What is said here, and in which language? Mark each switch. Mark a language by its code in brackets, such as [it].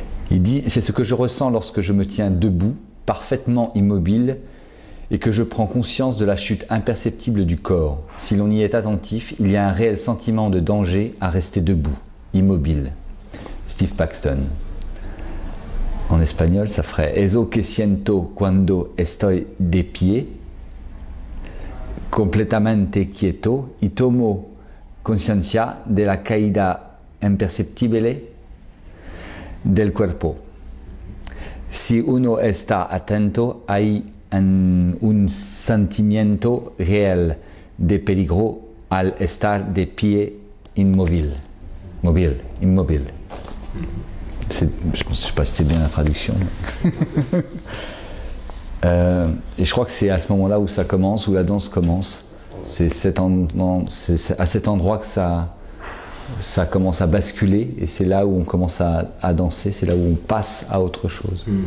[fr] Il dit « C'est ce que je ressens lorsque je me tiens debout, parfaitement immobile, et que je prends conscience de la chute imperceptible du corps. Si l'on y est attentif, il y a un réel sentiment de danger à rester debout, immobile. » Steve Paxton. En espagnol, ça ferait [es] « Eso que siento cuando estoy de pie, completamente quieto, y tomo conciencia de la caída imperceptible del cuerpo. Si uno está atento, hay un sentimiento real de peligro al estar de pie immobile. [fr] Immobile. Je ne sais pas si c'est bien la traduction. Et je crois que c'est à ce moment-là où ça commence, où la danse commence. C'est à cet endroit que ça commence à basculer, et c'est là où on commence à danser, c'est là où on passe à autre chose.